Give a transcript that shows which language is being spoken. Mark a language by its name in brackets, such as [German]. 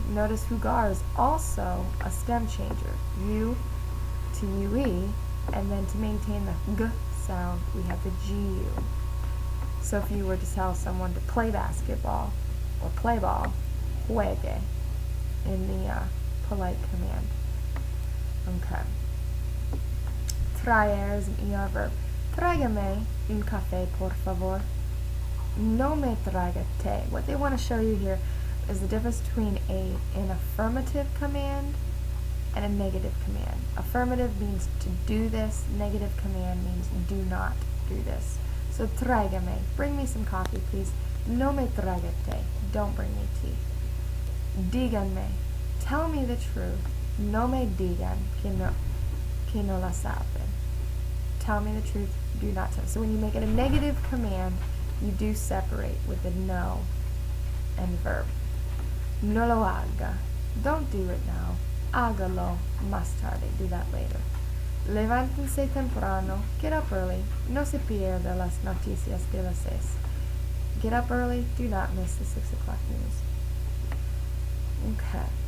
[English] Notice jugar is also a stem changer. U to UE, and then to maintain the G sound, we have the GU. So if you were to tell someone to play basketball or play ball, juegue, in the polite command. Okay. Traer is an ER verb. [Spanish] Tráigame un café, por favor. No me traiga té. [English] What they want to show you here is the difference between an affirmative command and a negative command. Affirmative means to do this. Negative command means do not do this. So tráigame, bring me some coffee, please. [Spanish] No me traiga té. [English] Don't bring me tea. Díganme, tell me the truth. [Spanish] No me digan que no la saben. [English] Tell me the truth, do not tell. So when you make it a negative command, you do separate with the no and verb. [Spanish] No lo haga. [English] Don't do it now. [Spanish] Hágalo más tarde. [English] Do that later. [Spanish] Levántense temprano. [English] Get up early. [Spanish] No se pierda las noticias de las 6. [English] Get up early. Do not miss the 6 o'clock news. Okay.